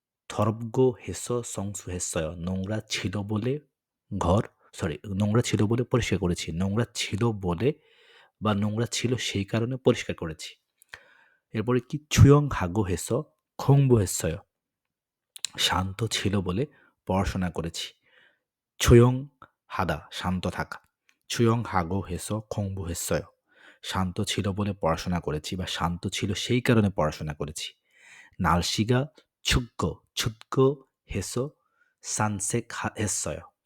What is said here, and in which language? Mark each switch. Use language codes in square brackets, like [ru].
[ko] 더럽고 해서 성수했어요. [bn] নোংরা ছিল বলে ঘর নোংরা ছিল বলে পরিষ্কার করেছি। নোংরা ছিল বলে বা নোংরা ছিল সেই কারণে পরিষ্কার করেছি। [ko] এরপরে কি 조용하고 해서 공부했어요. [bn] শান্ত ছিল বলে পড়াশোনা করেছি। 조용하다 শান্ত থাকা। [ko] 조용하고 해서 공부했어요. [bn] শান্ত ছিল বলে পড়াশোনা করেছি বা শান্ত ছিল সেই কারণে পড়াশোনা করেছি। [ko] 날씨가 춥고 해서 산책했어요.